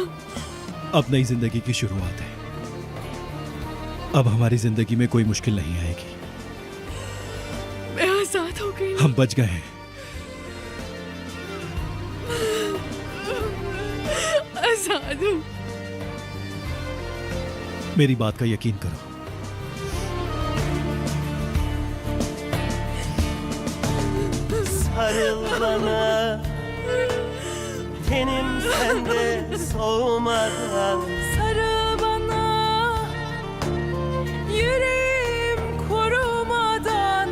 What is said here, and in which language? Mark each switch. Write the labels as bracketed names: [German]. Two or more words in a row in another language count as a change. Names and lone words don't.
[Hindi] अब नई जिंदगी की शुरुआत है। अब हमारी जिंदगी में कोई मुश्किल नहीं आएगी। मैं आजाद हो गई। हम बच गए हैं। आजाद हूँ। मेरी बात का यकीन करो। [Turkish] Sarıl bana, tenim sende soğumadan. Sarıl bana, yüreğim kurumadan.